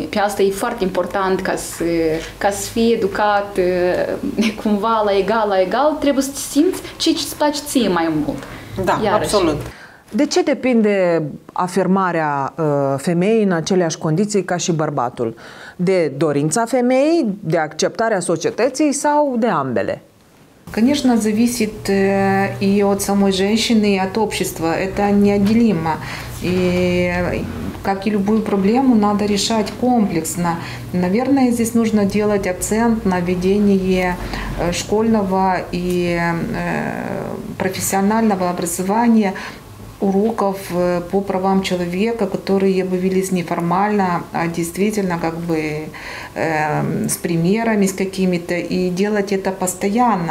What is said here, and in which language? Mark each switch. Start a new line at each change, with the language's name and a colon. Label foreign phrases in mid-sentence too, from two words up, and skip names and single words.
Romanian: Pe asta e foarte important ca să fie educat cumva la egal, trebuie să te simți ce îți place ție mai mult. Da, iarăși. Absolut. De ce depinde afirmarea femeii în aceleași condiții ca și bărbatul? De dorința femeii, de acceptarea societății sau de ambele?
Russian: Конечно, зависит и от самой женщины, и от общества. Это неотделимо. И как и любую проблему, надо решать комплексно. Наверное, здесь нужно делать акцент на ведении школьного и профессионального образования, уроков по правам человека, которые бы велись неформально, а действительно с примерами, с какими-то, и делать это постоянно.